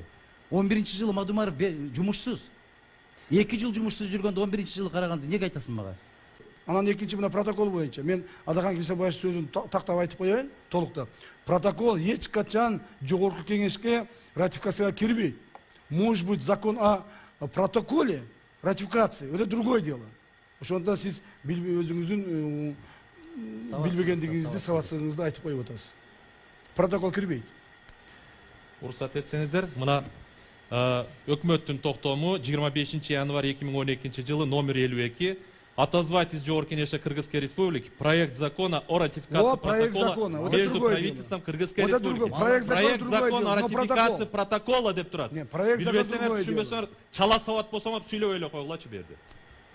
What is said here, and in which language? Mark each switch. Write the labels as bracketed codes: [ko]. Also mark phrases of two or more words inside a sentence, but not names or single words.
[ky] 11-жылы Мадумаров жумушсуз. 2 жыл жумушсуз жүргөндө 11-жылы караганды эмнеге айтасың мага? Анан экинчи мына протокол боюнча мен Адахан Кесебаев сөзүн тактап айтып коеюн, толуктап. Протокол эч качан жогорку кеңешке ратификацияга кирбейт. [ru] Может быть, закон о протоколе ратификации, это другое дело. [ky] Ошондо сиз өзүңүздүн билбегендигиңизди, сабатсыздыгыңызды айтып коюп атасыз. Протокол кирбейт. Уруксат этсеңиздер, мына өкмөттүн токтому 25 январь 2012 жылы номер [ru] 52 отозвать из Жогорку кеңеши Кыргызской Республики проект закона о ратификации протокола между правительством Кыргызской Республики. Проект закона о ратификации протокола [ky] деп турат. Билбесеңер, түшүнбөсөңөр, чала сабат болсоңор сүйлөп эле койгулачы берди.